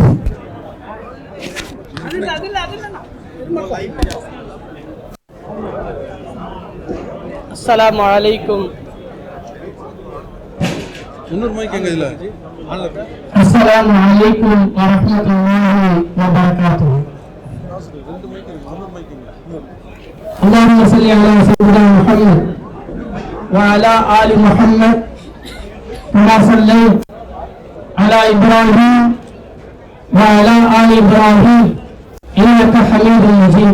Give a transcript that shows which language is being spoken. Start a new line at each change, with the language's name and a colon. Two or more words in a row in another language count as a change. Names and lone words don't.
Arabic: السلام عليكم.
Tamil: இன்னொரு மைக் எங்க இதுல
Arabic: السلام عليكم ورحمة الله وبركاته. اللهم صل على سيدنا محمد وعلى آل محمد كما صليت على إبراهيم وعلى آل إبراهيم إنك حميد مجيد.